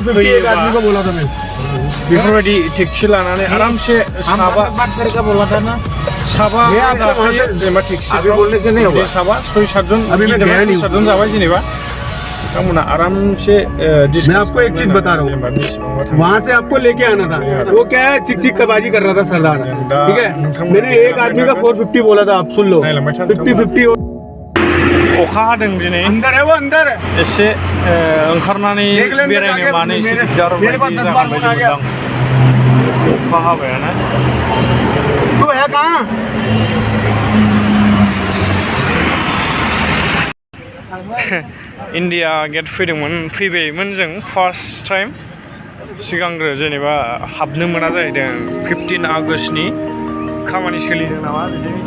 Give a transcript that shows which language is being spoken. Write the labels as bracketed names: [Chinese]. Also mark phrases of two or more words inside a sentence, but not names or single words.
[Bodo] बेफोरबायदि टेक्सि लानानै आरामसे साबा जेनेबा टेक्सिफ्राव साबा 6-7 जन जाबाय जेनेबा नोंथांमोना आरामसे [Hindi] मैं आपको एक चीज बता रहा हूँ वहाँ से आपको लेके आना था वो क्या है चिक बाजी कर रहा था सरदार ठीक है मैंने एक आदमी का 450 बोला था आप सुन लो 50-50 [Bodo] अखा हादों दिनै [Hindi] अंदर है वो अंदर [Bodo] एसे ओंखारनानै बेरायनो मानो एसे दिगदार बायदि जागोन बायदि मोनदां अखा हाबायानो [Hindi] तू है कहाँ [Bodo] इन्डिया गेट फैबायमोन जों [English] first time [Bodo] सिगांग्रो जेनेबा हाबनो मोना जाहैदों 15 आगस्टनि खामानि सोलिदों नामा बिदिनो